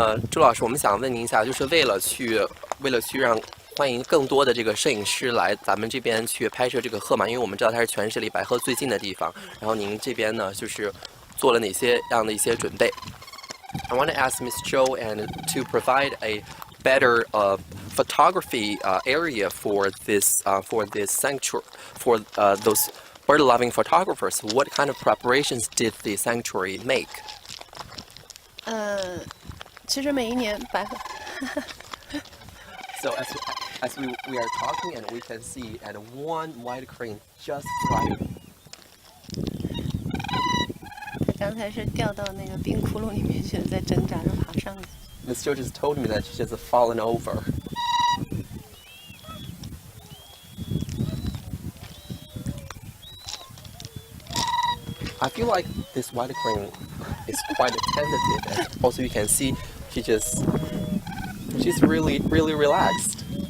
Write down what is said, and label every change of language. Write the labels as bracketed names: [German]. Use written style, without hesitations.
[Chinese] 朱老师，我们想问您一下，就是为了去让欢迎更多的这个摄影师来咱们这边去拍摄这个鹤嘛，因为我们知道它是全市离白鹤最近的地方。然后您这边呢，就是做了哪些样的一些准备 ？ [English] I want to ask Ms. Zhou and to provide a better photography area for this sanctuary for those bird-loving photographers. What kind of preparations did the sanctuary make? [Chinese] 其实每一年白鹤。 [English] So as we are talking, and we can see and one white crane just flying. [Chinese] 刚才是掉到那个冰窟窿里面去了，在挣扎着爬上去。 [English] Miss Joe just told me that she's just fallen over. I feel like this white crane is quite attentive, and also you can see she's really relaxed.